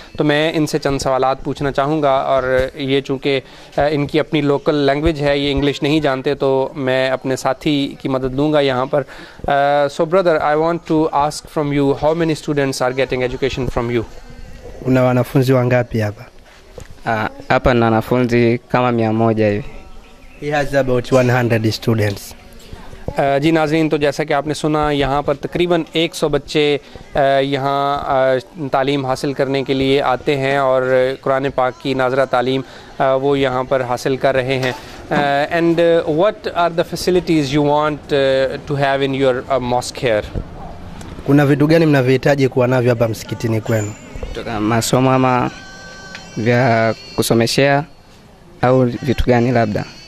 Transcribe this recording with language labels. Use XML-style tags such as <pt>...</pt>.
<ur>تو میں ان سے چند سوالات پوچھنا چاہوں گا اور یہ چونکہ ان کی اپنی لوکل لینگویج ہے، یہ انگلش نہیں جانتے، تو میں اپنے ساتھی کی مدد لوں گا یہاں پر.</ur> <en>So brother, I want to ask from you, how many students are getting education from you?</en> <sw>Una wanafunzi wangapi hapa? Hapa na wanafunzi kama 100 hivi.</sw> <en>He has about 100 students.</en> <ur>جی ناظرین، تو جیسا کہ آپ نے سنا یہاں پر تقریباً 100 بچے یہاں تعلیم حاصل کرنے کے لیے آتے ہیں اور قرآن پاک کی ناظرہ تعلیم وہ یہاں پر حاصل کر رہے ہیں.</ur> <en>And what are the facilities you want to have in your mosque here?</en> <sw>Kuna vitu gani mnavyohitaji kuwa navyo hapa msikitini kwenu? Kutoka masomo ama vya kusomeshea au vitu gani labda?</sw>